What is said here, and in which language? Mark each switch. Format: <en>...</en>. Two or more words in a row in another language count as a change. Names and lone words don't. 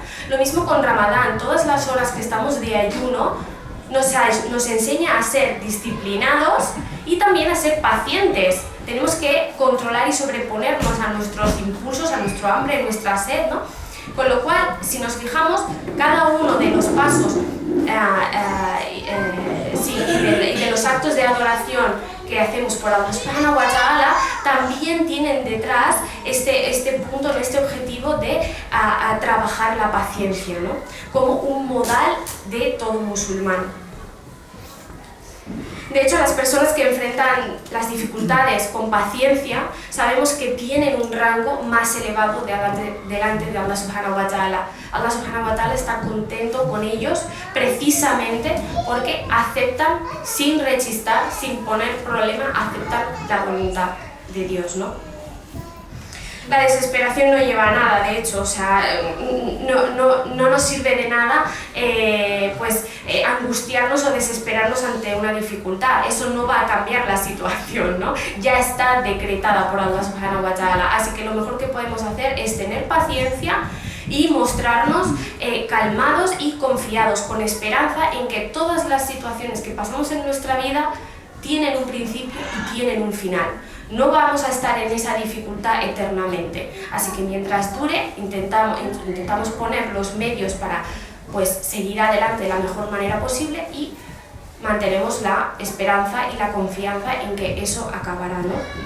<es>Lo mismo con Ramadán, todas las horas que estamos de ayuno nos enseña a ser disciplinados y también a ser pacientes. Tenemos que controlar y sobreponernos a nuestros impulsos, a nuestro hambre, a nuestra sed, ¿no? Con lo cual, si nos fijamos, cada uno de los pasos y de los actos de adoración que hacemos por</es> <ar>Allah subhanahu wa ta'ala</ar> <es>también tienen detrás este punto, este objetivo de trabajar la paciencia, ¿no? Como un modal de todo musulmán. De hecho, las personas que enfrentan las dificultades con paciencia sabemos que tienen un rango más elevado delante de</es> <ar>Allah subhanahu wa ta'ala. Allah subhanahu wa ta'ala</ar> <es>está contento con ellos precisamente porque aceptan sin rechistar, sin poner problema, aceptan la voluntad de Dios, ¿no? La desesperación no lleva a nada, de hecho, o sea, no nos sirve de nada angustiarnos o desesperarnos ante una dificultad. Eso no va a cambiar la situación, ¿no? Ya está decretada por</es> <ar>Allah subhanahu wa ta'ala,</ar> <es>así que lo mejor que podemos hacer es tener paciencia y mostrarnos calmados y confiados, con esperanza en que todas las situaciones que pasamos en nuestra vida tienen un principio y tienen un final. No vamos a estar en esa dificultad eternamente, así que mientras dure intentamos poner los medios para seguir adelante de la mejor manera posible y mantenemos la esperanza y la confianza en que eso acabará, ¿no?</es>